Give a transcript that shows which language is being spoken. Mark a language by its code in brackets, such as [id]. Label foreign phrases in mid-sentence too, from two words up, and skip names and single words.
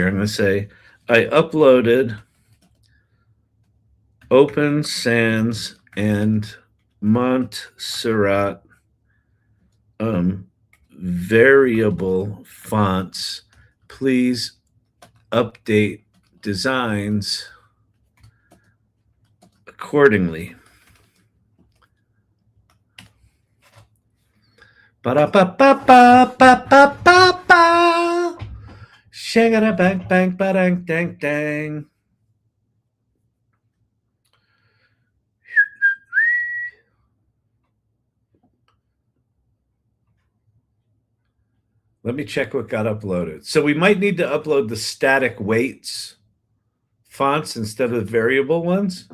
[en] I'm going to say I uploaded Open Sans and Montserrat variable fonts. Please update designs accordingly. Ba-da-ba-ba-ba-ba-ba-ba-ba. Shagada bang bang badang dang dang. Let me check what got uploaded. So we might need to upload the static weights fonts instead of variable ones.